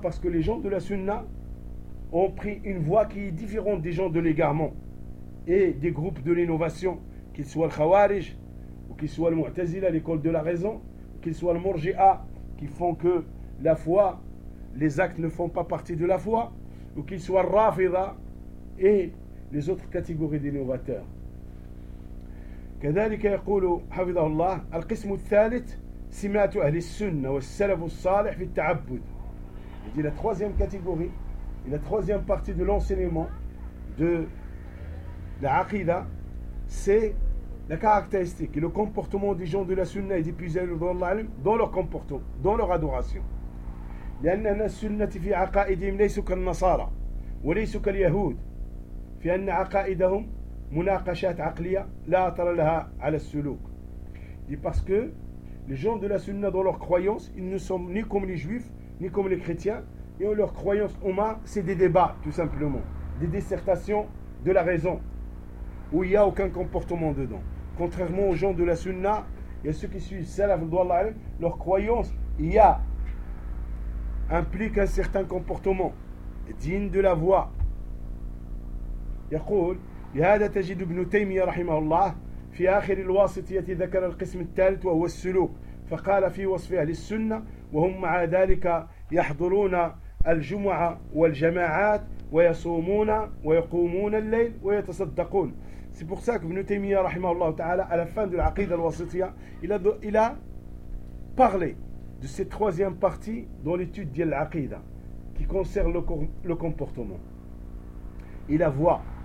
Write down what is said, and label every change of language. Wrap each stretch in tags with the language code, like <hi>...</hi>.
<fr>Parce que les gens de la sunna ont pris une voie qui est différente des gens de l'égarement et des groupes de l'innovation, qu'ils soient le khawarij ou qu'ils soient le mu'tazila, l'école de la raison, ou qu'ils soient le murji'a, qui font que la foi, les actes ne font pas partie de la foi, ou qu'ils soient rafida et les autres catégories d'innovateurs.</fr> <ar>كذلك يقول حفظه الله القسم الثالث سمات أهل السنة والسلف الصالح في التعبد.</ar> <fr>Il dit la troisième catégorie et la troisième partie de l'enseignement de la Aqida, c'est la caractéristique et le comportement des gens de la Sunna et des puissants de Allah dans leur comportement, dans leur adoration.</fr> <ar>لأننا السنة في عقائدهم ليس كالنصارى وليس كاليهود في أن عقائدهم مناقشات عقلية لا أثر لها على السلوك.</ar> <fr>Il dit parce que les gens de la Sunna dans leur croyance, ils ne sont ni comme les Juifs ni comme les chrétiens, et ont leur croyance en main, c'est des débats, tout simplement, des dissertations de la raison, où il n'y a aucun comportement dedans. Contrairement aux gens de la sunna et à ceux qui suivent salaf, leur croyance, il y a implique un certain comportement digne de la voie.</fr> <ar>يقول لهذا تجد ابن تيمية رحمه الله في آخر الواسطية ذكر القسم الثالث وهو السلوك، فقال في وصف أهل السنة وهم مع ذلك يحضرون الجمعة والجماعات ويصومون ويقومون الليل ويتصدقون.</ar> <fr>C'est pour ça que ابن تيمية</fr> <ar>رحمه الله تعالى</ar> <fr>à la fin de العقيدة الواسطية il a parlé de cette troisième partie dans l'étude de العقيدة qui concerne le comportement et la voix.</fr>